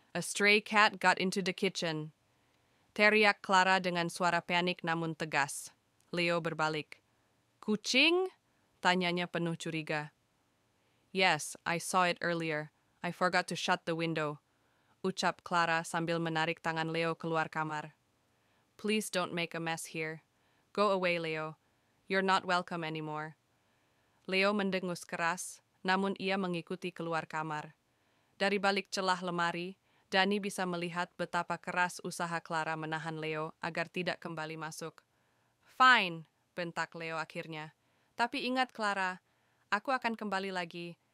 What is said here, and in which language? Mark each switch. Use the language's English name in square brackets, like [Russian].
[English] A stray cat got into the kitchen. [Indonesian] Teriak Clara dengan suara panik namun tegas. Leo berbalik. Kucing? Tanyanya penuh curiga. [English] Yes, I saw it earlier. I forgot to shut the window. [Indonesian] Ucap Clara sambil menarik tangan Leo keluar kamar. [English] Please don't make a mess here. Go away, Leo. You're not welcome anymore. [Indonesian] Leo mendengus keras, namun ia mengikuti keluar kamar. Dari balik celah lemari, Dani bisa melihat betapa keras usaha Clara menahan Leo agar tidak kembali masuk. Fine, bentak Leo akhirnya. Tapi ingat Clara, aku akan kembali lagi.